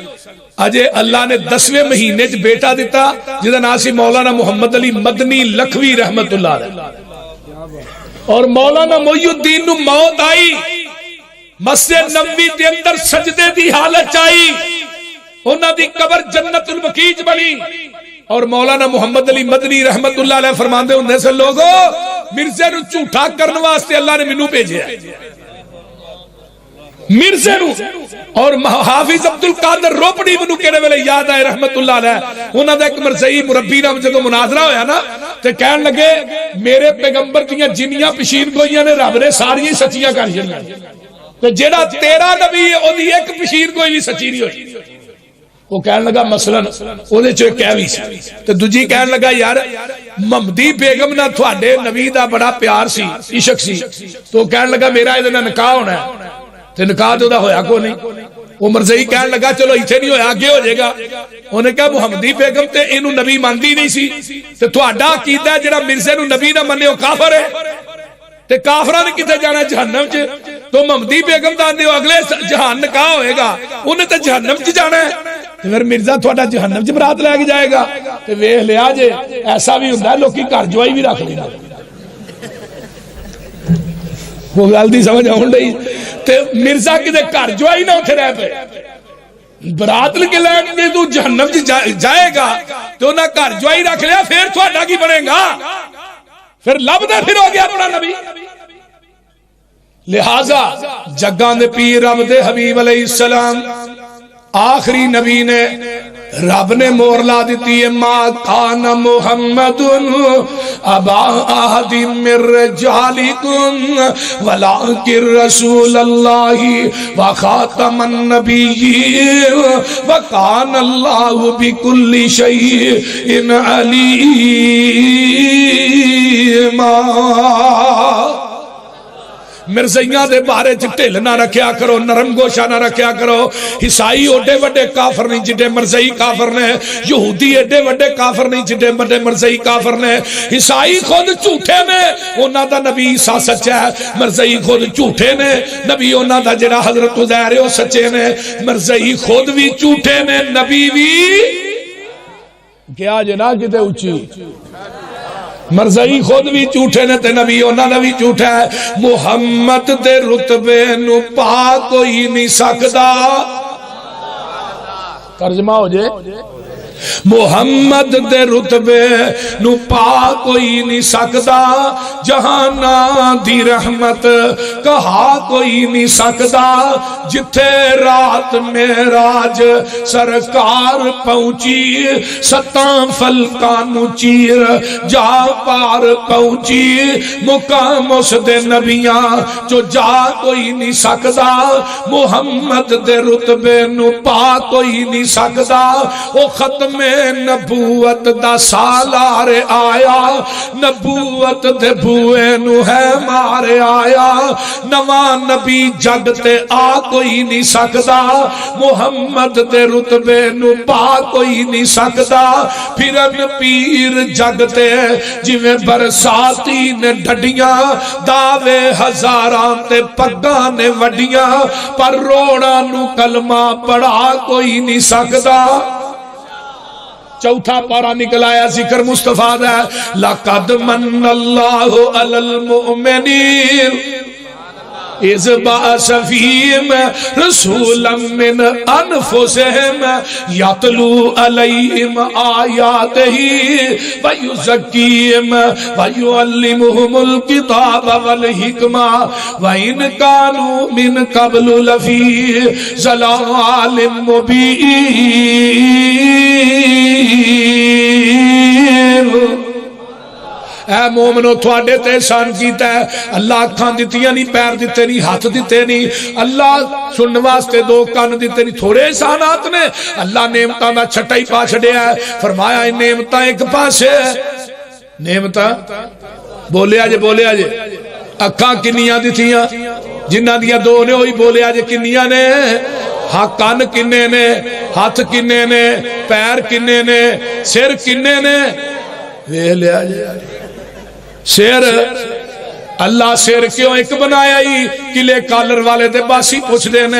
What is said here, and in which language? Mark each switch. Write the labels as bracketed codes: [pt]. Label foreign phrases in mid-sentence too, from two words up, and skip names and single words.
[pa] اجے اللہ نے 10ویں مہینے چ بیٹا دیتا جدا نام سی مولانا محمد علی مدنی لکھوی [ar] رحمت اللہ علیہ [pa] اور مولانا محی الدین نو موت آئی مسجد نبوی دے اندر سجدے دی حالت آئی انہاں دی قبر جنت البقیع بنی اور مولانا محمد علی مدنی [ar] رحمت اللہ علیہ [pa] فرماندے ہوندے سے لوگو مرزے نو جھوٹا کرنے واسطے اللہ نے مینوں بھیجیا مرزے نو اور حافظ عبد القادر روپڑی منو کہنے والے یاد آئے [ar] رحمت اللہ علیہ [pa] انہاں دا ایک مرزئی مربی نام جدو مناظرہ ہویا نا تے کہن لگے میرے پیغمبر دیاں جنیاں پشین گوئیاں نے رب نے ساری سچیاں کر چھڑیاں تے جیڑا تیرا نبی ہے اودی ایک پشین کوئی بھی سچی نہیں ہوئی۔ وہ کہنے لگا مثلا اودے چ کہہ وی سی تے دوجی کہن لگا یار محمدی بیگم نہ تھوڑے نبی دا بڑا پیار سی عشق سی تو کہن لگا میرا اے نال نکاح ہونا ہے تے نکاح تو دا ہویا کو نہیں۔ وہ مرزئی کہن لگا چلو ایتھے نہیں ہویا آگے ہو جائے گا۔ انہیں کہا محمدی بیگم تے اینو نبی مانتی نہیں سی تے تہاڈا عقیدہ ہے جڑا مرزے نو نبی نہ منے او کافر ہے تے کافراں نے کتے جانا جہنم چ تو محمدی بیگم دا اندے اگلے جہان نکاح ہوئے گا انہیں تے جہنم چ جانا ہے تے پھر مرزا تہاڈا جہنم چ برات لے کے جائے گا تے ویکھ لیا جے ایسا بھی ہوندا ہے لوکی گھر جوائی بھی رکھ لیندے وہ گل دی سمجھ آن رہی تے مرزا کدے گھر جوائی نہ اوتھے رہ پے برات کے لین کے تو جہنم جائے گا تو نہ گھر جوائی رکھ لیا پھر تہاڈا کی بنے گا پھر لبدا پھر ہو گیا اپنا نبی۔ لہذا جگاں دے پیر رب دے حبیب [ar] علیہ السلام [pa] آخری نبی نے رب نے مور لا دیتی ہے [ar] ما کان محمد ابا احد من رجالکم ولکن رسول اللہ وخاتم النبیین وکان اللہ بکل شیء علیما۔ [pa] مرزائیاں دے بارے ڈھل نہ رکھیا کرو، نرم گوشہ نہ رکھیا کرو۔ عیسائی اوڈے وڈے کافر نہیں جڈے مرزائی کافر نے، یہودی ایڈے وڈے کافر نہیں جڈے وڈے مرزائی کافر نے۔ عیسائی خود جھوٹے نے، انہاں دا نبی عیسیٰ سچا ہے۔ مرزائی خود جھوٹے نے، نبی انہاں دا جڑا حضرت عزیر ہے وہ سچے نے۔ مرزائی خود بھی جھوٹے نے، نبی بھی کیا جنا کتے اچھی، مرزائی خود بھی جھوٹے نے تے نبی انہاں دا بھی جھوٹا ہے۔ محمد دے رتبے نو پا کوئی نہیں سکدا، [ur] ترجمہ ہو جائے، [pa] محمد دے رتبے نو پا کوئی نہیں سکدا، جہانا دی رحمت کہا کوئی نہیں سکدا۔ جتھے رات معراج سرکار پہنچی، ستاں فلکاں نو چیر جا پار پہنچی، مقام اس دے نبیاں جو جا کوئی نہیں سکدا۔ محمد دے رتبے نو پا کوئی نہیں سکدا، او ختم میں نبوت دا سالار آیا، نبوت دے بوئے نو ہے مارے آیا۔ نواں نبی جگ تے آ کوئی نہیں سکدا، محمد دے رتبے نو پا کوئی نہیں سکدا۔ پھرن پیر جگ تے جویں برساتی نے ڈڈیاں، دعوے ہزاراں تے پگاں نے وڈیاں، پر روڑا نو کلمہ پڑھا کوئی نہیں سکدا۔ چوتھا پارا نکل آیا ذکر مصطفیٰ دا، [ar] لَقَدْ مَنَّ اللَّهُ عَلَى الْمُؤْمِنِينَ اِذْ بَعَثَ فِيهِمْ رَسُولًا مِّنْ أَنفُسِهِمْ يَتْلُو عَلَيْهِمْ آيَاتِهِ وَيُزَكِّيهِمْ وَيُعَلِّمُهُمُ الْكِتَابَ وَالْحِكْمَةَ وَإِنْ كَانُوا مِنْ قَبْلُ لَفِي ضَلَالٍ مُبِينٍ۔ [pa] اے مومنو تھوڑے تے احسان کیتا ہے، اللہ اکھاں دتیاں نہیں، پیر دیتے نہیں، ہاتھ دیتے نہیں، اللہ سنن واسطے دو کان دیتے نہیں، تھوڑے احسانات نے۔ اللہ نعمتاں دا چھٹا ہی پا چھڑیا ہے، فرمایا ان نعمتاں ایک پاسے نعمتاں بولے آجے بولے آجے اکھاں کنیاں دتیاں، جنہ دیا دو نے ہوئی بولے آجے کنیاں نے، ہاں کان کنے نے، ہاتھ کنے نے، پیر کنے نے، سر کنے نے، وے لے آجے سیر اللہ سیر کیوں ایک بنایا ہی کلے کالر والے دے باسی پوچھ دینے۔